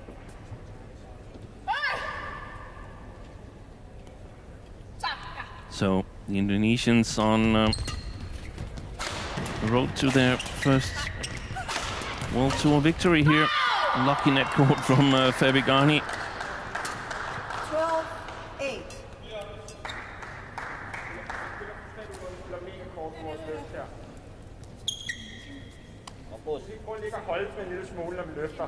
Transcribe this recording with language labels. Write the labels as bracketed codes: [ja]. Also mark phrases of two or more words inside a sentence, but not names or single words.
[en] So the Indonesians on the road to their first World Tour victory here. Lucky net court from Gani. 12-8. [da] Prøv lige at holde med en lille smule, når vi løfter.